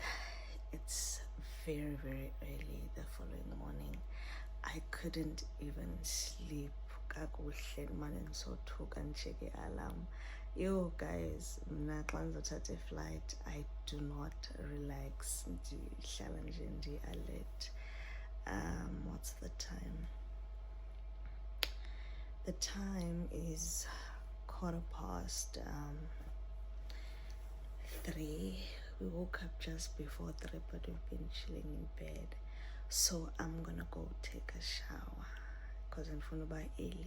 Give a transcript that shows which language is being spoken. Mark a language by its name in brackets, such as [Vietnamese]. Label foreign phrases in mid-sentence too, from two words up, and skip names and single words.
[English] It's very, very early the following morning. I couldn't even sleep. Alarm. Yo guys, [Xhosa] mna xa ndizothatha flight, [English] I do not relax. [Xhosa] Ndihlala nje alert. [English] What's the time? The time is 3:15. We woke up just before 3, but we've been chilling in bed. So I'm gonna go take a shower because I'm gonna buy early.